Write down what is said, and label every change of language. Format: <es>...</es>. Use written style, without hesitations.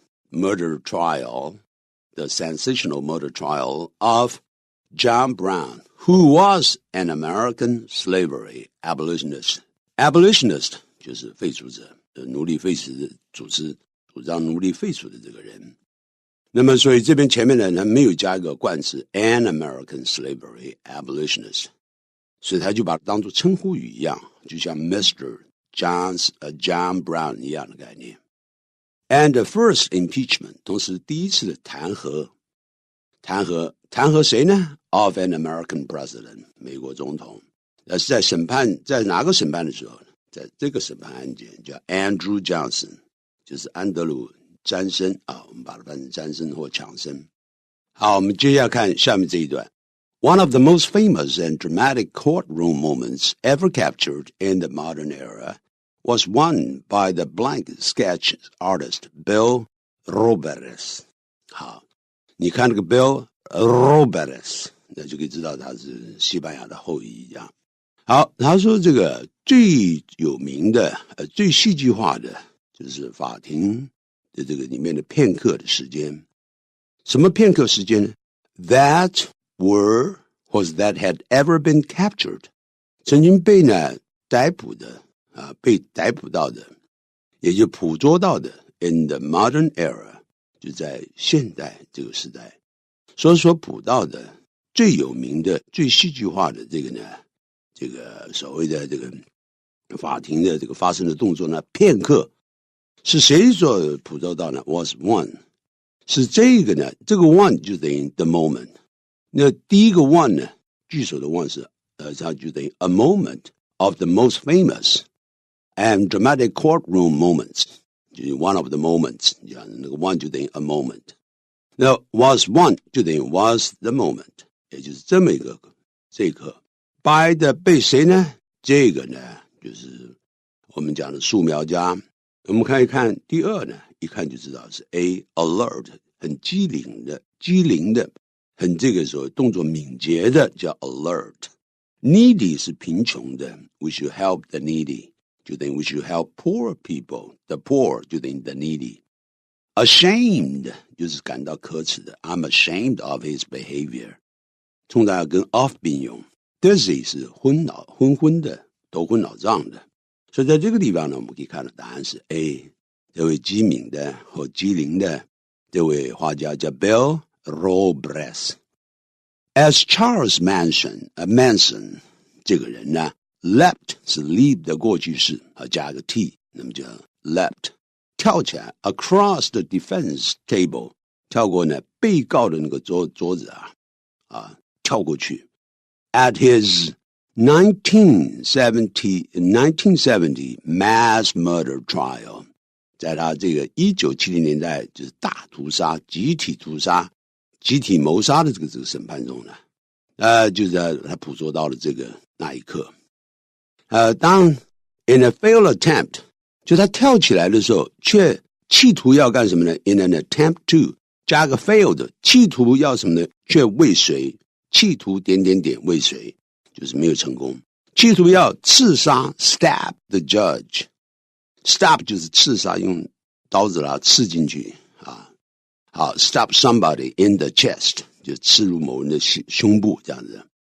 <en>murder trial the sensational murder trial of John Brown who was an American slavery abolitionist</en> <zh>就是废除者奴隶废除的主张奴隶废除的这个人那么所以这边前面的人没有加一个冠词</zh> <en>an American slavery abolitionist</en> <zh>所以他就把它当作称呼语一样就像 Mr. John Brown 一样的概念</zh> <en>And the first impeachment</en> <zh>同时第一次的弹劾谁呢</zh> <en>Of an American president</en> <zh>美国总统是在审判在哪个审判的时候呢在这个审判案件叫 Andrew Johnson 就是安德鲁詹森啊我们把它翻成詹森或强森好我们接下来看下面这一段</zh> <en>One of the most famous and dramatic courtroom moments ever captured in the modern era was won by the blank sketch artist Bill Roberts</en> <zh>好你看这个</zh> <en>Bill Roberts</en> <zh>那就可以知道他是西班牙的后裔一样。好，他说这个最有名的最戏剧化的就是法庭的这个里面的片刻的时间。什么片刻时间呢？That were或者</zh> <en>that had ever been captured，</en> <zh>曾经被逮捕的被逮捕到的，也就捕捉到的</zh> <en>in the modern era，</en> <zh>就在现代这个时代所捕到的最有名的最戏剧化的这个呢，这个所谓的这个法庭的这个发生的动作呢，片刻是谁所捕捉到呢？</zh> <en>was one，</en> <zh>是这个呢，这个 one 就等于</zh> <en>the moment。</en> <zh>那第一个</zh> <en>one 呢，句首的 one</en> <zh>是它就等于</zh> <en>a moment of the most famous and dramatic courtroom moments， 就是 one of the moments，</en> <zh>这样那个</zh> <en>one 就等于 a moment。</en> <zh>那</zh> <en>was one</en> <zh>就等于</zh> <en>was the moment，</en> <zh>也就是这么一个这一刻。 by 的被谁呢？这个呢就是我们讲的素描家。我们看一看第二呢，一看就知道是 A alert， 很机灵的，很这个时候动作敏捷的叫 alert。</zh> <en>needy</en> <zh>是贫穷的，</zh> <en>we should help the needy，</en> <zh>就等于</zh> <en>we should help poor people， the poor 就等于 the needy。</en> <zh>ashamed 就是感到可耻的，</zh> <en>I'm ashamed of his behavior，</en> <zh>通常要跟 of 并用。 dizzy 是昏的，头昏脑胀的。所以在这个地方呢，我们可以看到答案是 A， 这位机敏的或机灵的这位画家叫 Bill Robles。</zh> <en>As Charles Manson</en> <zh>这个人呢， leapt 是 leap 的过去式，加个 t， 那么就 leapt， 跳起来</zh> <en>across the defense table，</en> <zh>跳过呢被告的那个桌子跳过去。</zh> <en>At his 1970 mass murder trial，</en> <zh>在他这个1970年代就是大屠杀、集体屠杀、集体谋杀的这个审判中呢，就是他捕捉到了那一刻。当</zh> <en>in a failed attempt，</en> <zh>就他跳起来的时候，却企图要干什么呢？</zh> <en>In an attempt to</en> <zh>加个 failed， 企图要什么呢？却未遂，企图未遂，就是没有成功。企图要刺杀</zh> <en>stab the judge，</en> <zh>stab 就是刺杀，用刀子刺进去好</zh> <en>stab somebody in the chest</en> <zh>就刺入某人的胸部这样子。</zh>